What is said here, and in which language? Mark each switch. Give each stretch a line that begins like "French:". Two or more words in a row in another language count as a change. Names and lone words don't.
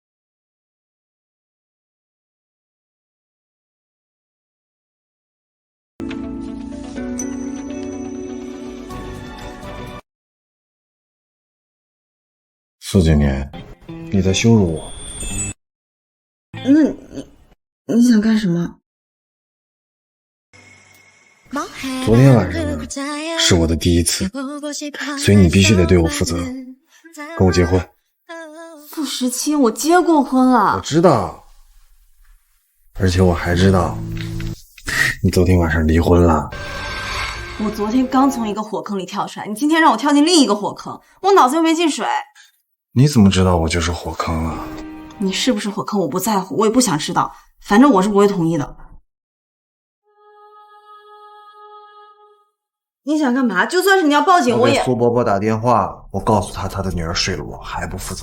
Chinese: 蘇景年，你在羞辱我。那你想幹什麼？昨天晚上呢，是我的第一次，所以你必須得對我負責，跟我結婚。傅時清，我結過婚了。我知道，而且我還知道，你昨天晚上離婚了。我昨天剛從一個火坑裡跳出來，你今天讓我跳進另一個火坑，我腦子又沒進水。你怎麼知道我就是火坑啊？你是不是火坑我不在乎，我也不想知道，反正我是不會同意的。你想幹嘛？就算是你要報警，我也。給蘇伯伯打電話，我告訴他的女兒睡了我，還不負責。